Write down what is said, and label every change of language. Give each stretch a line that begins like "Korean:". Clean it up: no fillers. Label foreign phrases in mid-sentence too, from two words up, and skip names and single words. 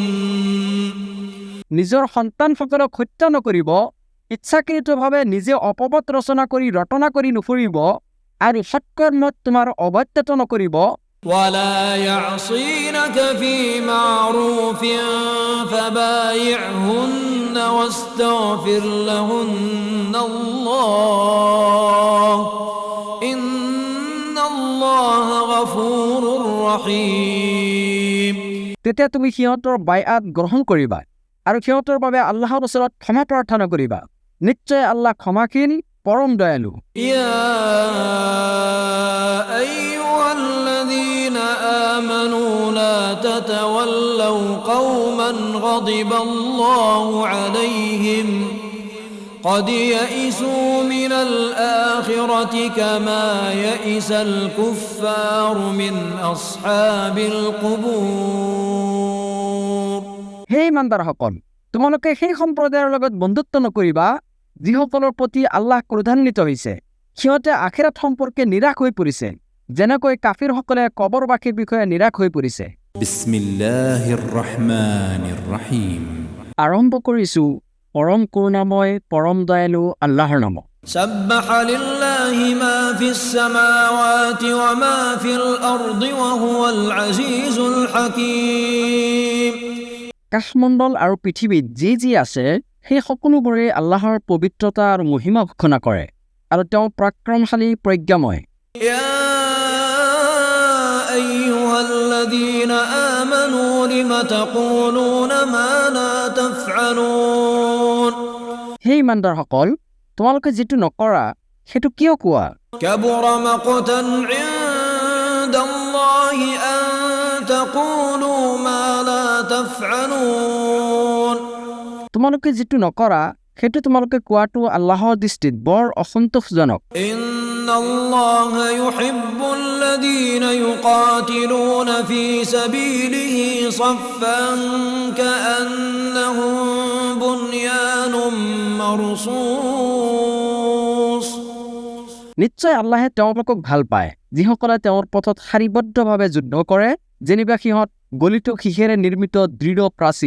Assamese: নিজৰ সন্তানসকলক হত্যা নকৰিব ইচ্ছাকৃতভাৱে নিজে অপবাদ ৰচনা কৰি ৰটনা কৰি নুফুৰিব আৰু সৎকৰ্মত তোমাৰ অবাধ্যতা নকৰিব
Arabic: ولا يعصينك في معروف فبايعهن واستغفر لهن الله إن الله غفور رحيم
Assamese: তেতিয়া তুমি সিহঁতৰ বাইআত গ্ৰহণ কৰিবা আৰু সিহঁতৰ বাবে আল্লাহৰ ওচৰত ক্ষমা প্ৰাৰ্থনা কৰিবা নিশ্চয় আল্লাহ ক্ষমাশীল পৰম দয়ালু
Arabic: يا أيها الذين آمنوا لا تتولوا قوما غضب الله عليهم قد يئسوا من الآخرة كما يئس الكفار من أصحاب القبور
Assamese: হে ইমানদাৰসকল তোমালোকে সেই সম্প্ৰদায়ৰ লগত বন্ধুত্ব নকৰিবা যিসকলৰ প্ৰতি আল্লাহ ক্ৰোধান্বিত হৈছে সিহঁতে আখিৰাত সম্পৰ্কে নিৰাশ হৈ পৰিছে যেনেকৈ কাফিৰসকলে কবৰবাসীৰ বিষয়ে নিৰাশ হৈ পৰিছে
Arabic: بسم الله الرحمن الرحيم
Assamese: আৰম্ভ কৰিছো পৰম কৰুণাময় পৰম দয়ালু আল্লাহৰ নামত
Arabic: سبح لله ما في السماوات وما في الأرض وهو العزيز الحكيم
Assamese: কাশমণ্ডল আৰু পৃথিৱীত যি আছে সেই সকলোবোৰে আল্লাহৰ পবিত্ৰতা আৰু মহিমা ঘোষণা কৰে আৰু তেওঁ পৰাক্ৰমশালী প্ৰজ্ঞাময়
Arabic: يا أيها الذين آمنوا لم تقولون ما لا تفعلون
Assamese: হে ইমানদাৰসকল তোমালোকে যিটো নকৰা সেইটো কিয় কোৱা
Arabic: كبر مقتا عند الله أن تقولوا ما لا تفعلون
Assamese: তোমালোকে যিটো নকৰা সেইটো তোমালোকে কোৱাটো আল্লাহৰ দৃষ্টিত বৰ অসন্তোষজনক
Arabic: إن الله يحب الذين يقاتلون في سبيله صفا كأنهم بنيان مرصوص
Assamese: নিশ্চয় আল্লাহে তেওঁলোকক ভাল পায় যিসকলে তেওঁৰ পথত শাৰীবদ্ধভাৱে যুদ্ধ কৰে যেনিবা সিহঁত গলিত শিখেৰে নিৰ্মিত দৃঢ় প্ৰাচীৰ